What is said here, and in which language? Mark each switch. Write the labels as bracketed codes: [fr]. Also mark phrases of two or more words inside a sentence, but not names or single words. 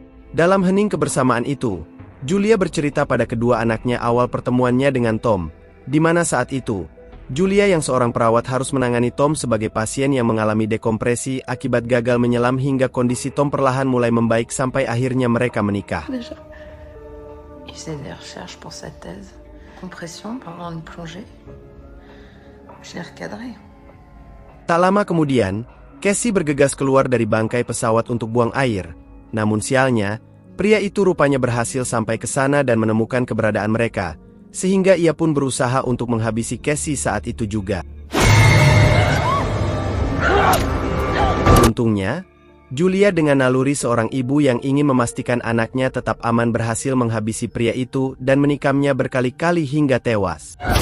[id] Dalam hening kebersamaan itu, Julia bercerita pada kedua anaknya awal pertemuannya dengan Tom, di mana saat itu, Julia yang seorang perawat harus menangani Tom sebagai pasien yang mengalami dekompresi akibat gagal menyelam hingga kondisi Tom perlahan mulai membaik sampai akhirnya mereka menikah. [fr] Il faisait des recherches pour sa thèse. Compression pendant une plongée. Je l'ai recadré. [id] Tak lama kemudian, Cassie bergegas keluar dari bangkai pesawat untuk buang air. Namun sialnya, pria itu rupanya berhasil sampai ke sana dan menemukan keberadaan mereka, sehingga ia pun berusaha untuk menghabisi Cassie saat itu juga. Untungnya, Julia dengan naluri seorang ibu yang ingin memastikan anaknya tetap aman berhasil menghabisi pria itu dan menikamnya berkali-kali hingga tewas.